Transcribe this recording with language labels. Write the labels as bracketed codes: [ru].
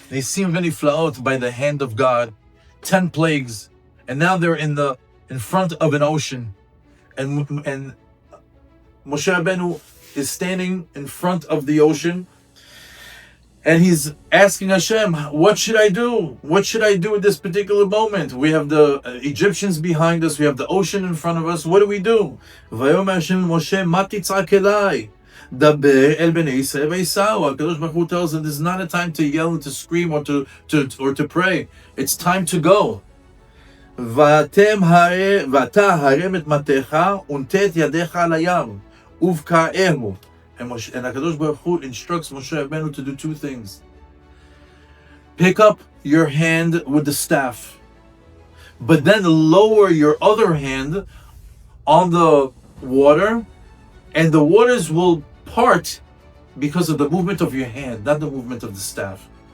[en] They see many flaot by the hand of God, 10 plagues, and now they're in front of an ocean, and Moshe Rabbeinu is standing in front of the ocean, and he's asking Hashem, what should I do? What should I do at this particular moment? We have the Egyptians behind us. We have the ocean in front of us. What do we do? [he] ויאמר השם למשה, מה תצעק אליי? דבר אל בני ישראל וייסעו. [en] HaKadosh Baruch Hu tells him, this is not a time to yell and to scream or to pray. It's time to go. [he] ואתה הרם את מטך ונטה את ידיך על הים ובקעהו. [en] And HaKadosh Baruch Hu instructs Moshe Rabbeinu to do two things. Pick up your hand with the staff, but then lower your other hand on the water, and the waters will part because of the movement of your hand, not the movement of the staff.